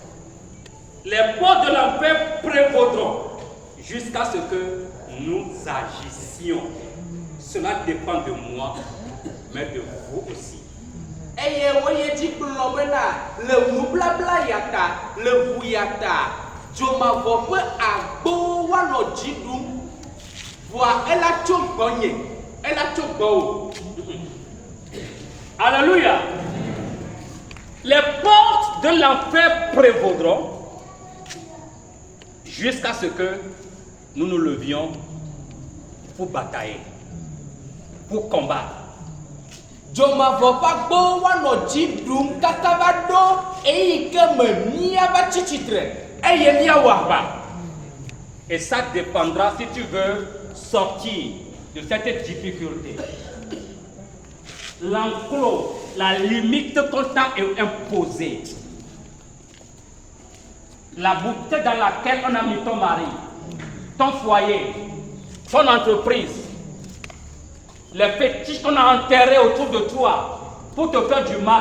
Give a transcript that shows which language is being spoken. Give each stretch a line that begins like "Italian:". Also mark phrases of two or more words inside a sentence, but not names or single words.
French: Les portes de l'enfer prévaudront jusqu'à ce que nous agissions. Cela dépend de moi, mais de vous aussi.
Ewe: eye woye dzi kplɔ bena le nublabla ya ta le ʋu ya ta dzomavɔ ƒe agbowo woanɔ dzi ɖum voa ela tso gbɔnye ela tso gbɔwò.
French: Alléluia. Les portes de l'enfer prévaudront jusqu'à ce que nous nous levions pour batailler, pour combattre.
Ewe: Dzomavɔ ƒe agbowo woanɔ dzi ɖum kaka va ɖo eyi ke me míava tsi tsitre eye míawɔ aʋa.
French: Et ça dépendra si tu veux sortir de cette difficulté. L'enclos, la limite qu'on t'a imposée. La bouteille dans laquelle on a mis ton mari, ton foyer, ton entreprise, les fétiches qu'on a enterrés autour de toi pour te faire du mal.